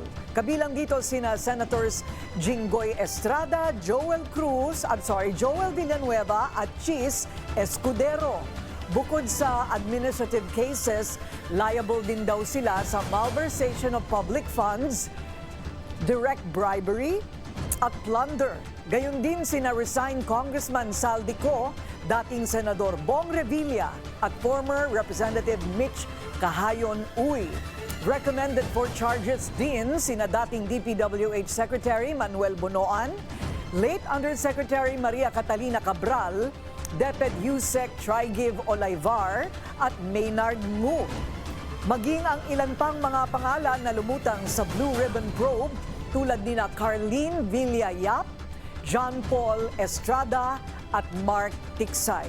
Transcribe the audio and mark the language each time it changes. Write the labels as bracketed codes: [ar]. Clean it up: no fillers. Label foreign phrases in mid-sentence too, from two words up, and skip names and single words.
[tl] Kabilang dito sina Senators Jinggoy Estrada, Joel Villanueva at Chis Escudero. Bukod sa [en] administrative cases, [tl] liable din daw sila sa [en] malversation of public funds, direct bribery [tl] at plunder. Gayon din sina resigned Congressman Saldico, dating Senador Bong Revilla at [en] former Representative [tl] Mitch Cahayon Uy. [en] Recommended for charges [tl] din sina dating DPWH Secretary Manuel Bonoan, late Undersecretary Maria Catalina Cabral, DepEd Yusek Trigiv Olaivar at Maynard Ngu. Maging ang ilan pang mga pangalan na lumutang sa Blue Ribbon Probe tulad nina Carlene Villayap, John Paul Estrada at Mark Tiksay.